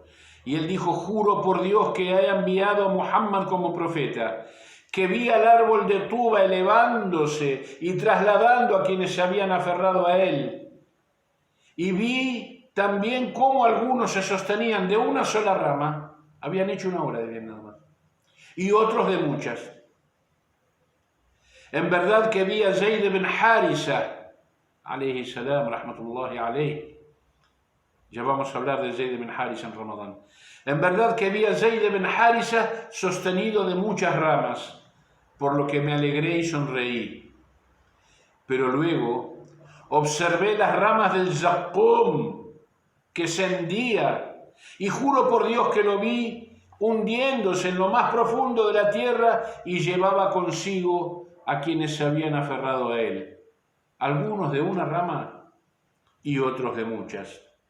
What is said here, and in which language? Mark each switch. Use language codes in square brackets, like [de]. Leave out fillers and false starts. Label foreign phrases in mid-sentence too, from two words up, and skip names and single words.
[es] Y él dijo, juro por Dios que he enviado a Muhammad como profeta, que vi al árbol de tuba elevándose y trasladando a quienes se habían aferrado a él. Y vi también cómo algunos se sostenían de una sola rama, habían hecho una obra de bien nada más, y otros de muchas. En verdad que vi a Zayd ibn Harisa, [ar] عليه السلام, رحمة الله عليه. [es] Ya vamos a hablar de Zayd ibn Harisa en Ramadán. En verdad que vi a Zayd ibn Harisa sostenido de muchas ramas, por lo que me alegré y sonreí. Pero luego observé las ramas del zaqqum que se hendía, y juro por Dios que lo vi hundiéndose en lo más profundo de la tierra y llevaba consigo a quienes se habían aferrado a él, algunos de una rama y otros de muchas.